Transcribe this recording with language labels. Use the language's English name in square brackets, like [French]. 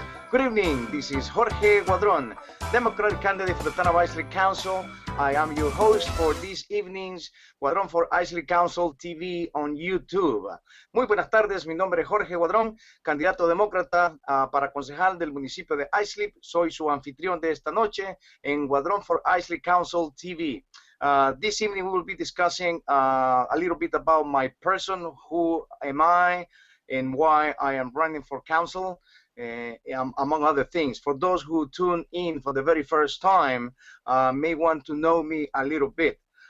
[English] Good evening, this is Jorge Guadron, Democratic candidate for the town of Islip Council. I am your host for this evening's Guadron for Islip Council TV on YouTube. [Spanish] Muy buenas tardes, mi nombre es Jorge Guadron, candidato demócrata para concejal del municipio de Islip. Soy su anfitrión de esta noche en Guadron for Islip Council TV. [English] This evening we will be discussing a little bit about my person, who am I, and why I am running for council. Among other things. For those who tune in for the very first time, may want to know me a little bit.